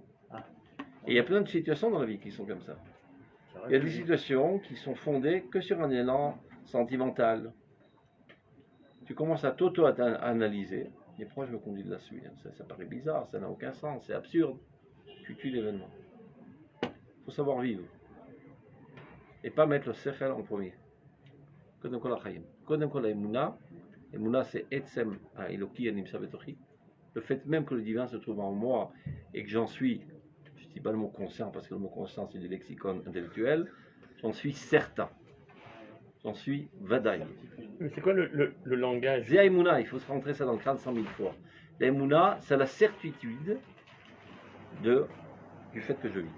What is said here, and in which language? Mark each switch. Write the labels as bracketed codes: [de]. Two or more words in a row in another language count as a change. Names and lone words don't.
[fr] Et il y a plein de situations dans la vie qui sont comme ça. Il y a des situations qui sont fondées que sur un élan sentimental. Tu commences à t'auto-analyser. Et pourquoi je me conduis de la suite? Ça paraît bizarre, ça n'a aucun sens, c'est absurde. Tu tues l'événement. Il faut savoir vivre. Et pas mettre le Sechel en premier. [he] קודם כל החיים. קודם כל האמונה. [fr] Emuna, c'est [he] עצם האלוקי הנמצא בתוכי. [fr] Le fait même que le divin se trouve en moi et que j'en suis, je ne dis pas le mot conscient parce que le mot conscient c'est du lexicon intellectuel, j'en suis certain. J'en suis vadaï. Mais c'est quoi le langage? [he] זה אמונה, [fr] il faut se rentrer ça dans le crâne 100 000 fois. L'Emouna, c'est la certitude du fait que je vis.